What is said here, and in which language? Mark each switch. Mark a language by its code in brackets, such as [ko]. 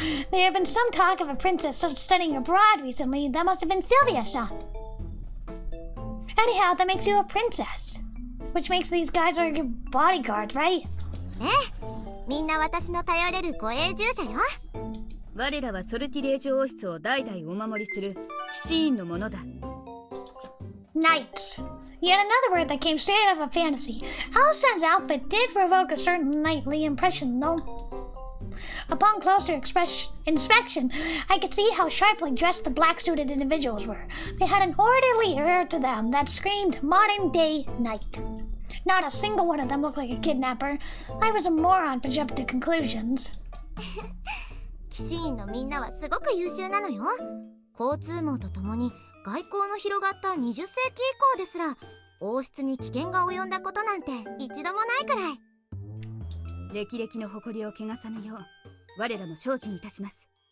[en] There had been some talk of a princess studying abroad recently. That must have been Sylvia-san. Anyhow, that makes you a princess. Which makes these guys are your bodyguards, right? [ja] みんな私の頼れる護衛従者よ。我らはソルティレージュ王室を代々お守りする騎士員のものだ。 [en] Knights. Yet another word that came straight out of a fantasy. Alice's outfit did provoke a certain knightly impression, though. Upon closer inspection, I could see how sharply dressed the black-suited individuals were. They had an orderly air to them that screamed modern-day knight. Not a single one of them looked like a kidnapper. I was a moron for jumping to conclusions. [ja] 騎士員のみんなはすごく優秀なのよ。交通網とともに外交の広がった20世紀以降ですら王室に危険が及んだことなんて一度もないくらい。歴々の誇りを汚さぬよう我らも精進いたします。